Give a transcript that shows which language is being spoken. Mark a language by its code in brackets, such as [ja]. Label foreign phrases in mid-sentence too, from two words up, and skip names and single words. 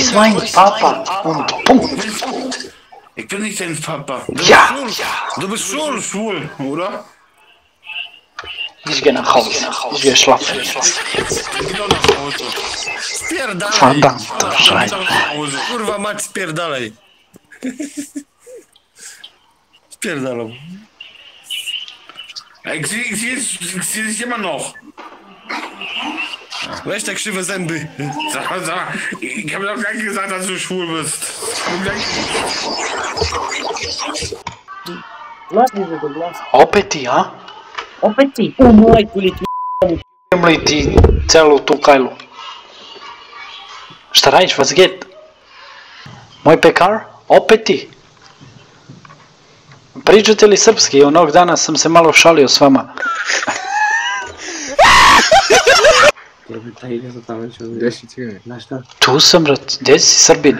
[de] bist mein Papa. Und Punkt. Ich bin nicht dein Papa. Ja. Du bist schwul, oder? Ich geh nach Hause. Ich geh schlafen. Geh doch nach Hause. [pl] Spierdalaj! [de] Verdammter Scheiße. Geh doch nach Hause. [pl] Kurwa mać, spierdalaj! Spierdalam. [de] Ich seh dich immer noch. [pl] Weź te krzywe zęby. [de] Sag mal, ich habe doch gar nicht gesagt, dass du schwul bist. [sr] Opet ti, a? Opet ti, u majku li ti Li ti celu tu kajlu. Šta radiš, [de] was geht? [sr] Moj pekar? Opet ti? Pričate li srpski? Onog dana sam se malo šalio s vama. Gdje si cigane? Tu sam, brat. Gdje si, Srbine?